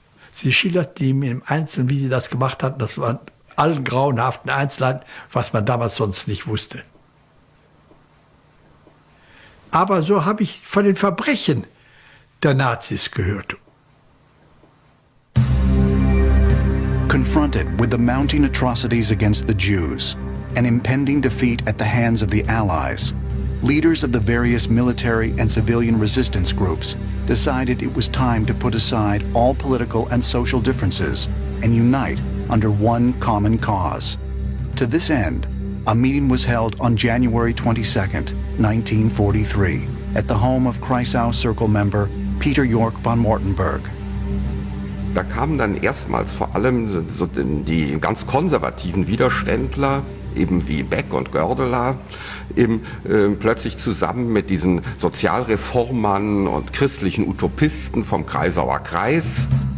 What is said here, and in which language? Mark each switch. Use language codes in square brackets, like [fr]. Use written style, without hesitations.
[de] Sie schilderten ihm im Einzelnen, wie sie das gemacht hatten. Das waren allen grauenhaften Einzelheiten, was man damals sonst nicht wusste. Aber so habe ich von den Verbrechen der Nazis gehört. [en] Confronted with the mounting atrocities against the Jews, an impending defeat at the hands of the Allies, leaders of the various military and civilian resistance groups decided it was time to put aside all political and social differences and unite under one common cause. To this end, a meeting was held on January 22nd, 1943, at the home of Kreisau Circle member Peter York von Mortenberg. [de] Da kamen dann erstmals vor allem so die ganz konservativen Widerständler, eben wie Beck und Goerdeler, eben plötzlich zusammen mit diesen Sozialreformern und christlichen Utopisten vom Kreisauer Kreis.